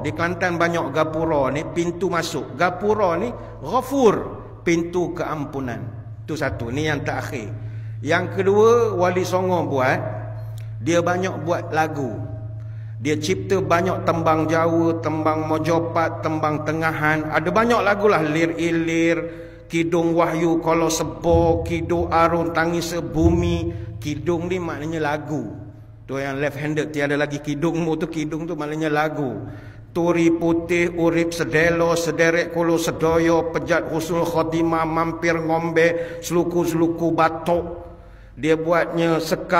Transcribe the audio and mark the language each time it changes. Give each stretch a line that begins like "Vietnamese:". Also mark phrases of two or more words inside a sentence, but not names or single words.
Malay: Di Kelantan banyak gapura ni, pintu masuk. Gapura ni Ghafur, pintu keampunan. Itu satu, ni yang terakhir. Yang kedua, Wali Songo buat, dia banyak buat lagu. Dia cipta banyak tembang Jawa, tembang Mojopat, tembang Tengahan. Ada banyak lagu lah. Lir Ilir, Kidung Wahyu Kolo Sebo, Kidung Arun Tangis Bumi. Kidung ni maknanya lagu. Tu yang
English: left handed,
Malay: tiada lagi kidungmu tu. Kidung tu maknanya lagu. Turi Putih, Urip Sedelo, Sederek Kulo Sedoyo, Pejat Husnul Khotimah, Mampir Ngombe, Seluku-seluku Batok. Dia buatnya sekar